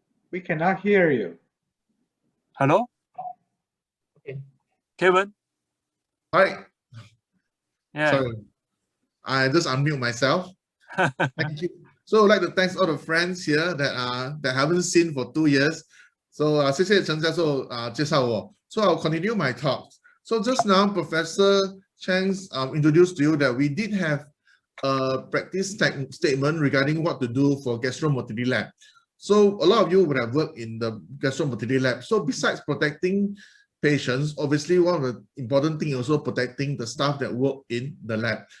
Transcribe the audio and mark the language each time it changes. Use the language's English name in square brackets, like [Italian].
[English] We cannot hear you. Hello? Okay. Kevin? Hi. Yeah. Sorry. I just unmute myself. Thank you. So I'd like to thank all the friends here that haven't seen for 2 years. [Chinese] So 谢谢陈教授介绍我。 [English] So I'll continue my talk. So just now, Professor Chang's introduced to you that we did have a practice statement regarding what to do for gastromotility lab. So a lot of you would have worked in the gastromotility lab. So besides protecting patients, obviously one of the important things also protecting the staff that work in the lab.